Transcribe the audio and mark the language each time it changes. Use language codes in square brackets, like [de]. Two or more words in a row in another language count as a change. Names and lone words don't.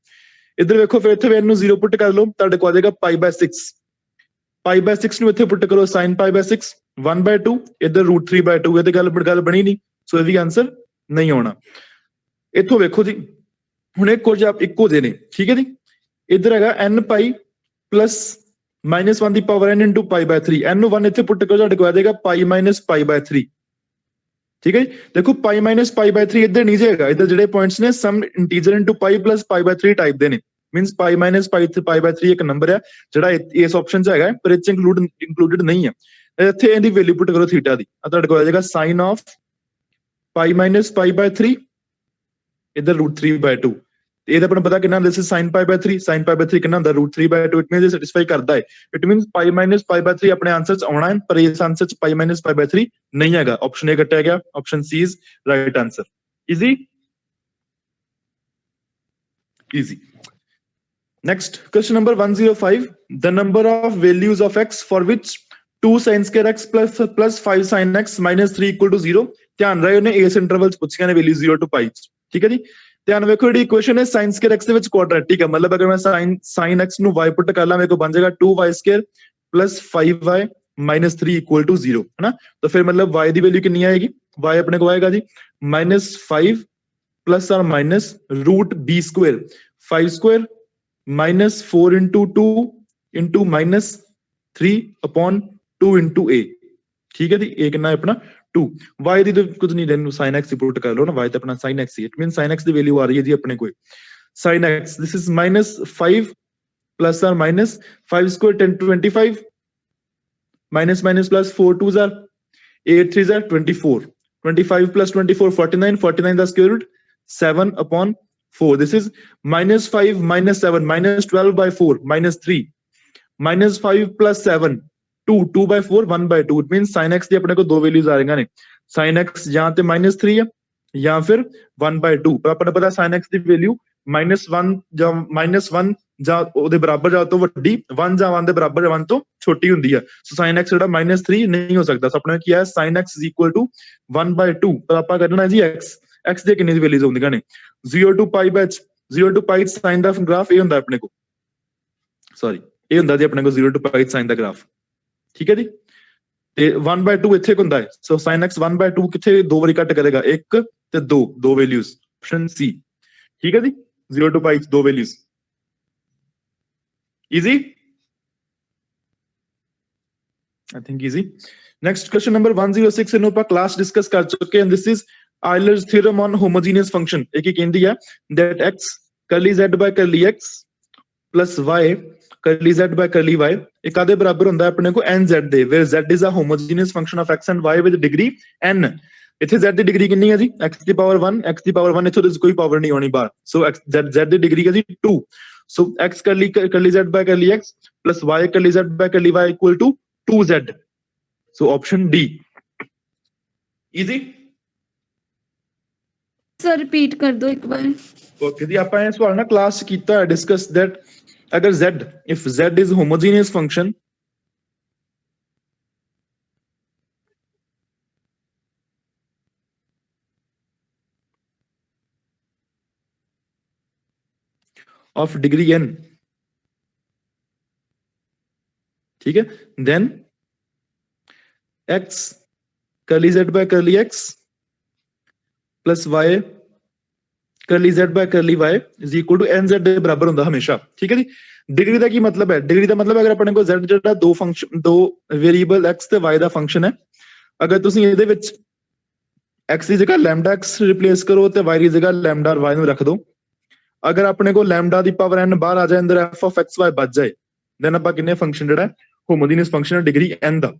[pa] ਇੱਧਰ ਵੇਖੋ, ਫਿਰ ਇੱਥੇ ਇਹਨੂੰ 0 ਪੁੱਟ ਕਰ ਲਓ, ਤੁਹਾਡੇ ਕੋਲ ਆ ਜਾਏਗਾ π/6, π/6 ਨੂੰ ਇੱਥੇ ਪੁੱਟ ਕਰੋ sin π/6 1/2, ਇੱਧਰ √3/2, ਇਹ ਤੇ ਗੱਲ ਬਣੀ ਨਹੀਂ, ਸੋ ਇਹਦੀ ਆਨਸਰ ਨਹੀਂ ਆਉਣਾ। ਇੱਥੋਂ ਵੇਖੋ ਜੀ, ਹੁਣ ਇੱਕੋ ਜਿਹੇ ਨੇ, ਠੀਕ ਹੈ ਜੀ। ਇੱਧਰ ਹੈਗਾ n π plus -1 ਦੀ ਪਾਵਰ n into π/3, n ਨੂੰ 1 ਇੱਥੇ ਪੁੱਟ ਕਰੋ, ਤੁਹਾਡੇ ਕੋਲ ਆ ਜਾਏਗਾ π - π/3। [hi] ठीक है जी। देखो पाई माइनस पाई बाय 3 इधर नीचे हैगा, इधर [pa] ਜਿਹੜੇ ਪੁਆਇੰਟਸ ਨੇ [en] some integer into pi plus pi by 3 [pa] ਟਾਈਪ ਦੇ ਨੇ, [en] means pi minus pi by 3 [pa] ਇੱਕ ਨੰਬਰ ਹੈ ਜਿਹੜਾ ਇਸ ਆਪਸ਼ਨ 'ਚ ਹੈਗਾ, ਪਰ ਇਹ 'ਚ ਇੰਕਲੂਡਡ ਨਹੀਂ ਹੈ। ਇੱਥੇ ਇਹਦੀ ਵੈਲਿਊ ਪੁੱਟ ਕਰੋ ਥੀਟਾ ਦੀ, ਆ ਤੁਹਾਡੇ ਕੋਲ ਆ ਜਾਏਗਾ [en] sine of pi minus pi by 3 [pa] इधर √3/2, ਇਹਦਾ ਆਪਾਂ ਨੂੰ ਪਤਾ ਕਿੰਨਾ ਹੁੰਦਾ, [en] this is sin pi by 3, [pa] sin pi by 3 ਕਿੰਨਾ ਹੁੰਦਾ √3/2, [en] it means [pa] ਇਹ ਸੈਟੀਸਫਾਈ ਕਰਦਾ ਹੈ, [en] it means pi minus pi by 3 [pa] ਆਪਣੇ ਆਨਸਰ 'ਚ ਆਉਣਾ ਹੈ, ਪਰ ਇਸ ਆਨਸਰ 'ਚ [en] pi minus pi by 3 [pa] ਨਹੀਂ ਹੈਗਾ, [en] option A [pa] ਕੱਟਿਆ ਗਿਆ, [en] option C is right answer. easy easy. Next, question number 105. The number of values of x for which 2 sin square x plus 5 sin x minus 3 equal to 0। [pa] ਧਿਆਨ ਰਹੇ ਉਹਨੇ ਇਸ ਇੰਟਰਵਲ 'ਚ ਪੁੱਛੀਆਂ ਨੇ ਵੈਲਿਊ 0 to pi। ਠੀਕ ਹੈ ਜੀ, ਧਿਆਨ ਵੇਖੋ ਜਿਹੜੀ ਇਕੁਏਸ਼ਨ ਹੈ [en] sin square x [pa] ਦੇ ਵਿੱਚ ਕੁਆਡਰੈਟਿਕ ਹੈ, ਮਤਲਬ ਅਗਰ ਮੈਂ sin x ਨੂੰ y ਪੁੱਟ ਕਰ ਲਾਂ ਮੇਰੇ ਕੋਲ ਬਣ ਜਾਏਗਾ [en] 2y square plus 5y minus 3 equal to 0 [hi] है ना। तो फिर मतलब [en] y [pa] ਦੀ ਵੈਲਿਊ ਕਿੰਨੀ ਆਏਗੀ, y ਆਪਣੇ ਕੋਲ ਆਏਗਾ ਜੀ [en] -5 plus or minus √b square 5 square minus 4 into 2 into minus 3 upon 2 into a। [hi] ठीक है जी, a कितना है अपना 2, y ਦੀ तो कुछ नहीं देन sin x पुट कर लो ना, y तो अपना sin x ही, [en] it mean [hi] sin x ਦੀ वैल्यू आ रही है जी अपने को sin x, [en] this is -5 plus or minus 5 square 10 to 25 minus minus plus 4 2s are 8 3s are 24, 25 plus 24 49, 49 the square root 7 upon 4, this is -5 minus 7 minus 12/4 minus 3 -5 plus 7 2/4 1/2, it mean [pa] sin x ਦੀ ਆਪਣੇ ਕੋਲ ਦੋ ਵੈਲਿਊਜ਼ ਆ ਰਹੀਆਂ ਨੇ, sin x ਜਾਂ ਤੇ -3 ਹੈ ਜਾਂ ਫਿਰ 1/2, ਪਰ ਆਪਾਂ ਨੂੰ ਪਤਾ sin x ਦੀ ਵੈਲਿਊ -1 ਜਾਂ -1 ਜਾਂ ਉਹਦੇ ਬਰਾਬਰ ਜਾਂ ਤੋਂ ਵੱਡੀ 1 ਜਾਂ 1 ਦੇ ਬਰਾਬਰ ਜਾਂ 1 ਤੋਂ ਛੋਟੀ ਹੁੰਦੀ ਹੈ, ਸੋ sin x ਜਿਹੜਾ -3 ਨਹੀਂ ਹੋ ਸਕਦਾ, ਸੋ ਆਪਣੇ ਕੀ ਹੈ sin x = 1/2, ਪਰ ਆਪਾਂ ਕਰਨਾ ਜੀ x ਦੇ ਕਿੰਨੀ ਵੈਲਿਊਜ਼ ਹੁੰਦੀਆਂ ਨੇ 0 to pi ਵਿੱਚ 0 to pi sin ਦਾ ਗ੍ਰਾਫ ਇਹ ਹੁੰਦਾ ਆਪਣੇ ਕੋਲ, ਸੌਰੀ ਇਹ ਹੁੰਦਾ ਜੀ ਆਪਣੇ ਕੋਲ 0 to pi sin ਦਾ ਗ੍ਰਾਫ। ਠੀਕ ਹੈ ਜੀ, ਤੇ 1/2 ਇੱਥੇ ਹੁੰਦਾ ਹੈ, ਸੋ sin x 1/2 ਕਿੱਥੇ ਦੋ ਵਾਰੀ ਕੱਟ ਕਰੇਗਾ, 1 ਤੇ 2, ਦੋ ਵੈਲਿਊਜ਼, [en] option C. [pa] ਠੀਕ ਹੈ ਜੀ, 0 to pi ਦੋ ਵੈਲਿਊਜ਼। ਈਜ਼ੀ, [en] I think easy। Next question number 106 [pa] ਇਹਨੂੰ ਆਪਾਂ ਕਲਾਸ ਡਿਸਕਸ ਕਰ ਚੁੱਕੇ ਹਾਂ, [en] this is Euler's theorem on homogeneous function। [pa] ਇਹ ਕੀ ਕਹਿੰਦੀ ਹੈ [en] that x curly z by curly x plus y curly z by curly y [pa] ਇਹ ਕਾਦੇ ਬਰਾਬਰ ਹੁੰਦਾ ਆਪਣੇ ਕੋ nz ਦੇ, [en] where z is a homogeneous function of x and y with degree n। [pa] ਇੱਥੇ z ਦੀ ਡਿਗਰੀ ਕਿੰਨੀ ਹੈ ਜੀ x ਦੀ ਪਾਵਰ 1, x ਦੀ ਪਾਵਰ 1 ਇੱਥੇ ਉਹਦੇ ਕੋਈ ਪਾਵਰ ਨਹੀਂ ਆਉਣੀ ਬਾਹਰ, ਸੋ z ਦੀ ਡਿਗਰੀ ਹੈ ਜੀ 2, [en] so x curly z by curly x plus y curly z by curly y equal to 2z, so option D। easy। [hi] सर रिपीट कर दो एक बार। [pa] ओके जी, ਆਪਾਂ ਇਹ ਸਵਾਲ ਨਾ ਕਲਾਸ ਕੀਤਾ ਡਿਸਕਸ that ਅਗਰ z, [en] if z is homogeneous function of degree n, [hi] ठीक है, [en] then x curly z by curly x plus y curly z by curly y is equal to nz [pa] ਦੇ ਬਰਾਬਰ ਹੁੰਦਾ ਹਮੇਸ਼ਾ। ਠੀਕ ਹੈ ਜੀ, ਡਿਗਰੀ ਦਾ ਕੀ ਮਤਲਬ ਹੈ, ਡਿਗਰੀ ਦਾ ਮਤਲਬ ਅਗਰ ਆਪਣੇ ਕੋਲ z ਜਿਹੜਾ ਦੋ ਫੰਕਸ਼ਨ ਦੋ ਵੇਰੀਏਬਲ x ਤੇ y ਦਾ ਫੰਕਸ਼ਨ ਹੈ, ਅਗਰ ਤੁਸੀਂ ਇਹਦੇ ਵਿੱਚ x ਦੀ ਜਗ੍ਹਾ ਲੈਮਡਾ x ਰਿਪਲੇਸ ਕਰੋ ਤੇ y ਦੀ ਜਗ੍ਹਾ ਲੈਮਡਾ y ਨੂੰ ਰੱਖ ਦਿਓ, ਅਗਰ ਆਪਣੇ ਕੋਲ ਲੈਮਡਾ ਦੀ ਪਾਵਰ n ਬਾਹਰ ਆ ਜਾਏ ਅੰਦਰ [en] f of xy [pa] ਬਚ ਜਾਏ, ਦੈਨ ਆਪਾਂ ਕਿੰਨੇ ਫੰਕਸ਼ਨ ਜਿਹੜਾ [en] homogeneous function [pa] ਹੈ ਡਿਗਰੀ n ਦਾ।